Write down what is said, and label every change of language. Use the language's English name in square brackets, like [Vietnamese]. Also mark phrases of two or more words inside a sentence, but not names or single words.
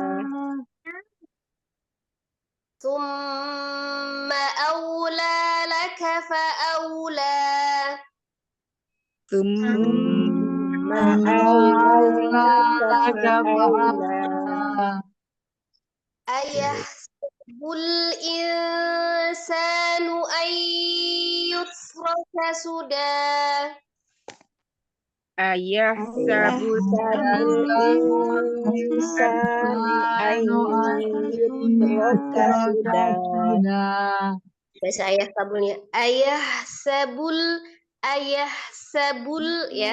[Arabic] ثم أولى لك فأولى. ثم أولى لك فأولى. أيحسب الإنسان أن يترك sudah. أيحسب الإنسان أن يترك sudah. [Banjar] Baca ayah sabulnya. Ayah sabul ya.